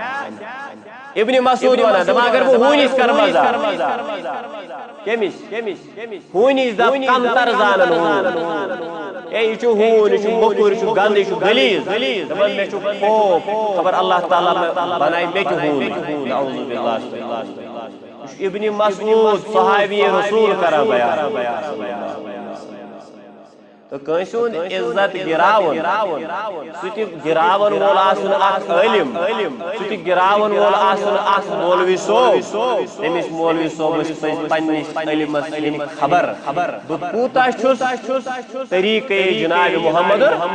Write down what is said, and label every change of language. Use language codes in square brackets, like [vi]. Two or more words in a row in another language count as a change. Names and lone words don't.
[ks] ابن مسعود ونان دپان اگر بہٕ ہوٗنِس کرٕ مزاق کٔمِس ہوٗنِس دپ کمتر زانن ہوٗن اے یہِ چھُ ہوٗن یہِ چھُ موٚکُر یہِ چھُ گنٛدٕ یہِ چھُ غلیظ دپان مےٚ چھُ خوف خبر اللہ تعالیٰ بنایہِ مےٚ تہِ ہوٗن [ar] نعوذ باللہ [ks] یہِ چھُ ابن مسعود صحابی رسول کران بیان تو کٲنٛسہِ ہُنٛد عزت گراوُن سُہ تہِ گراون وول آسُن اکھ عٲلِم سُہ تہِ گراون وول آسُن اکھ مولوی صٲب تٔمِس مولوی صٲبس پزِ پننِس علمس ہٕنٛدۍ خبر بہٕ کوٗتاہ چھُس طریٖقے جناب محمد